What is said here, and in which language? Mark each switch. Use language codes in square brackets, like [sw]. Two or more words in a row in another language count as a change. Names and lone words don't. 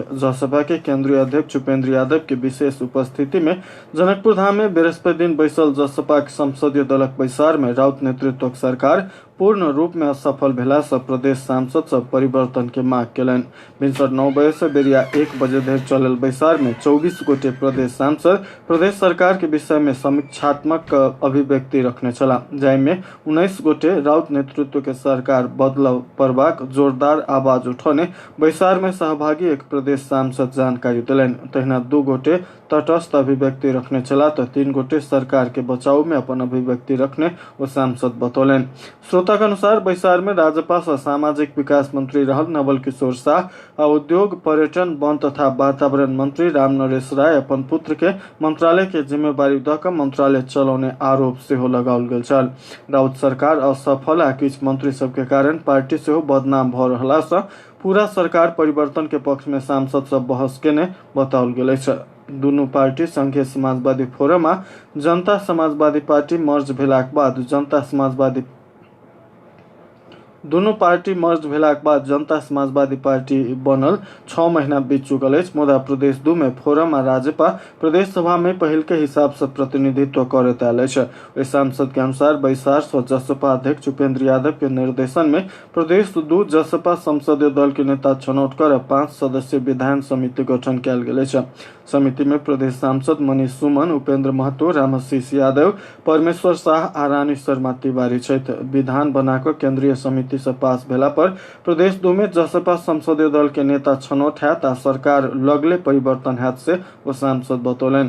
[mai] जसपा के केंद्रीय अध्यक्ष उपेंद्र यादव के विशेष उपस्थिति में जनकपुर धाम में बृहस्पति दिन बैसल जसपा के संसदीय दलक बैसार में राउत नेतृत्वक सरकार पूर्ण रूप में असफल भेला से प्रदेश सांसद सब परिवर्तन के मांग केलन। भिनसर 9 बजे से बेरिया 1 बजे धरि चलल बैसार में 24 गोटे प्रदेश सांसद प्रदेश सरकार के विषय में समीक्षात्मक अभिव्यक्ति रखने छला, जाहिमे 19 गोटे राउत नेतृत्व के सरकार बदलाव करबाक जोरदार आवाज उठौने बैसार में सहभागी एक प्रदेश सांसद जानकारी दिलन। तहिना 2 गोटे तटस्थ अभिव्यक्ति रखने चला तो 3 गोटे सरकार के बचाव में अपन अभिव्यक्ति रखने वो सांसद बतौलन। रौतक अनुसार बैसार में राजपा व सामाजिक विकास मंत्री रहल नवल किशोर शाह और उद्योग पर्यटन वन तथा वातावरण मंत्री रामनरेश राय अपन पुत्र के मंत्रालय के जिम्मेवारी द क मंत्रालय चलाउने आरोप सेहो लगाओल गेल छल। राउत सरकार असफल आ किछ मंत्री सबके कारण पार्टी सेहो बदनाम भ रहला सँ पूरा सरकार परिवर्तन के पक्ष में सांसद सब बहस केने बताओल गेल छ। दुनू पार्टी संघीय समाजवादी फोरम आ जनता समाजवादी पार्टी मर्ज भेलाक बाद जनता समाजवादी पार्टी बनल 6 महीना बीत चुकल अछि। मुदा प्रदेश 2 में फोरम आ राजपा प्रदेश सभा में पहिल के हिसाब से प्रतिनिधित्व करैत आयल अछि। ओहि सांसद के अनुसार बैसार सँ जसपा अध्यक्ष उपेंद्र यादव के निर्देशन में प्रदेश 2 जसपा संसदीय दल के नेता छनौट कर 5 सदस्यीय विधान समिति गठन कयल गेल अछि। समिति में प्रदेश सांसद मनीष सुमन, उपेंद्र महतो, रामाशीष यादव, परमेश्वर शाह आ रानी शर्मा तिवारी छथि। विधान बनाकर केंद्रीय समिति से पास भेला पर प्रदेश 2 में जसपा संसदीय दल के नेता छनौट हैत आ सरकार लगले परिवर्तन हैत से वो सांसद बतौलन।